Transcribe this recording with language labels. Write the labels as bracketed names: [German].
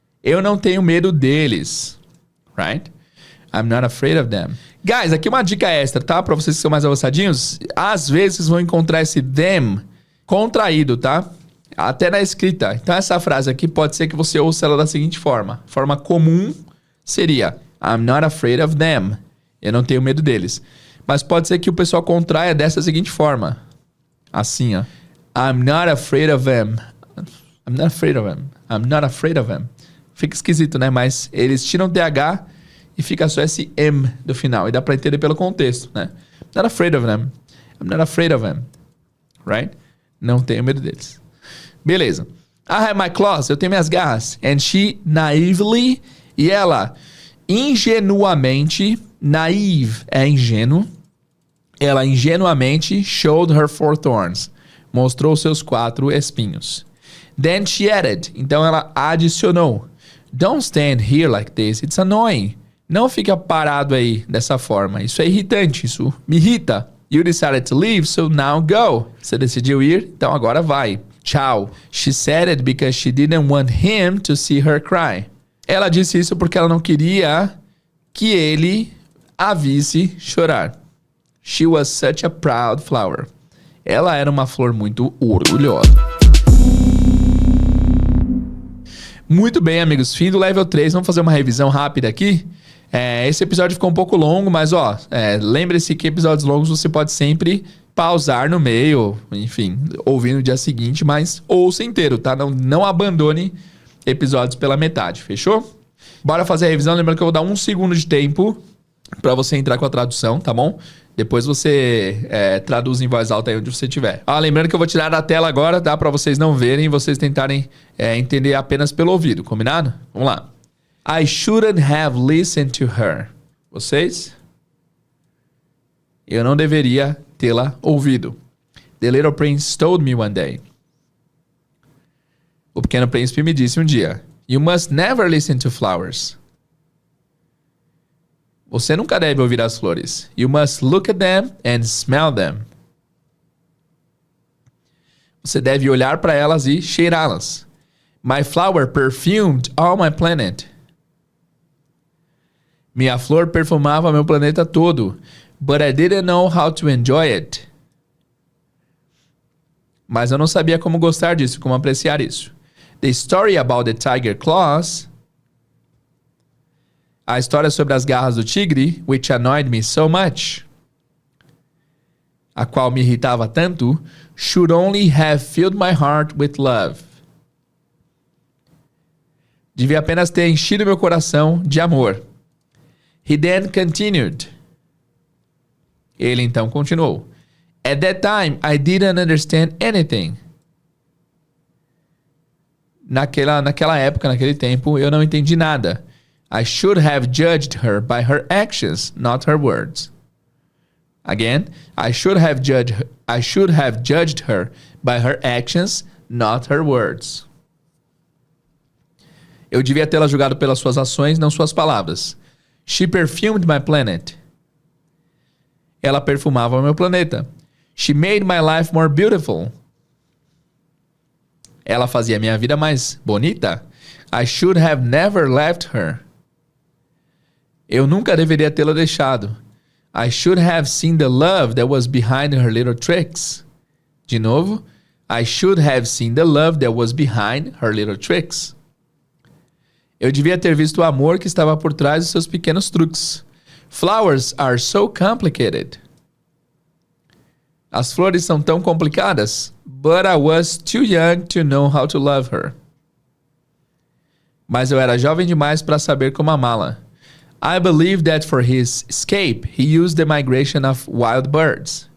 [Portuguese] Eu não tenho medo deles. [English] Right? I'm not afraid of them. [Portuguese] Guys, aqui uma dica extra, tá? Pra vocês que são mais avançadinhos. Às vezes vocês vão encontrar esse them contraído, tá? Até na escrita. Então essa frase aqui pode ser que você ouça ela da seguinte forma. Forma comum seria [English] I'm not afraid of them. [Portuguese] Eu não tenho medo deles. Mas pode ser que o pessoal contraia dessa seguinte forma. [English] Assim, ó. I'm not afraid of them. I'm not afraid of them. I'm not afraid of them. [Portuguese] Fica esquisito, né? Mas eles tiram TH e fica só esse M do final. E dá pra entender pelo contexto, né? [English] I'm not afraid of them. I'm not afraid of them. Right? [Portuguese] Não tenho medo deles. Beleza. [English] I have my claws. [Portuguese] Eu tenho minhas garras. [English] And she naively. [Portuguese] E ela ingenuamente. Naive é ingênuo. Ela ingenuamente [English] showed her 4 thorns. [Portuguese] Mostrou seus 4 espinhos. [English] Then she added. [Portuguese] Então ela adicionou. [English] Don't stand here like this. It's annoying. [Portuguese] Não fica parado aí dessa forma. Isso é irritante. Isso me irrita. You decided to leave, so now go. Você decidiu ir, então agora vai. Tchau. [English] She said it because she didn't want him to see her cry. [Portuguese] Ela disse isso porque ela não queria que ele a visse chorar. [English] She was such a proud flower. [Portuguese] Ela era uma flor muito orgulhosa. Muito bem, amigos. Fim do level 3. Vamos fazer uma revisão rápida aqui. Esse episódio ficou um pouco longo, mas lembre-se que episódios longos você pode sempre pausar no meio, enfim, ouvir no dia seguinte, mas ouça inteiro, tá? Não abandone episódios pela metade, fechou? Bora fazer a revisão. Lembrando que eu vou dar 1 segundo de tempo pra você entrar com a tradução, tá bom? Depois você traduz em voz alta aí onde você estiver. Lembrando que eu vou tirar da tela agora, tá? Pra vocês não verem e vocês tentarem entender apenas pelo ouvido, combinado? Vamos lá. [English] I shouldn't have listened to her. [Portuguese] Vocês? Eu não deveria tê-la ouvido. [English] The little prince told me one day. [Portuguese] O pequeno príncipe me disse um dia. [English] You must never listen to flowers. [Portuguese] Você nunca deve ouvir as flores. [English] You must look at them and smell them. [Portuguese] Você deve olhar para elas e cheirá-las. [English] My flower perfumed all my planet. [Portuguese] Minha flor perfumava meu planeta todo. [English] But I didn't know how to enjoy it. [Portuguese] Mas eu não sabia como gostar disso, como apreciar isso. [English] The story about the tiger claws. [Portuguese] A história sobre as garras do tigre, [English] which annoyed me so much, [Portuguese] a qual me irritava tanto, [English] should only have filled my heart with love. [Portuguese] Devia apenas ter enchido meu coração de amor. [English] He then continued. [Portuguese] Ele então continuou. [English] At that time, I didn't understand anything. [Portuguese] Naquela época, naquele tempo, eu não entendi nada. [English] I should have judged her by her actions, not her words. Again, I should have judged her by her actions, not her words. [Portuguese] Eu devia tê-la julgado pelas suas ações, não suas palavras. [English] She perfumed my planet. [Portuguese] Ela perfumava o meu planeta. [English] She made my life more beautiful. [Portuguese] Ela fazia minha vida mais bonita. [English] I should have never left her. [Portuguese] Eu nunca deveria tê-la deixado. [English] I should have seen the love that was behind her little tricks. [Portuguese] De novo. [English] I should have seen the love that was behind her little tricks. [Portuguese] Eu devia ter visto o amor que estava por trás dos seus pequenos truques. [English] Flowers are so complicated. [Portuguese] As flores são tão complicadas. [English] But I was too young to know how to love her. [Portuguese] Mas eu era jovem demais para saber como amá-la. [English] I believe that for his escape, he used the migration of wild birds.